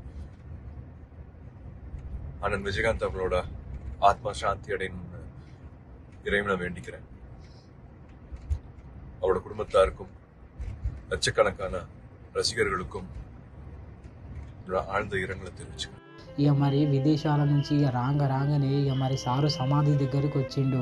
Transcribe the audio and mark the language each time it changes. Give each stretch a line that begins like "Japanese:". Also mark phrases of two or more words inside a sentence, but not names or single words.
Tamil: அண்ணன் விஜயகாந்த் அவங்களோட ஆத்மா சாந்தி அடையணும்னு இறைவனை வேண்டிக்கிறேன். அவரோட குடும்பத்தாருக்கும் லட்சக்கணக்கான ரசிகர்களுக்கும் ఆழ்ந்த இரங்கலை தெரிவிச்சுக்கிறேன்.
Telugu: ఇక మరి విదేశాల నుంచి ఇక రాగానే ఇక మరి సారు సమాధి దగ్గరికి వచ్చిండు.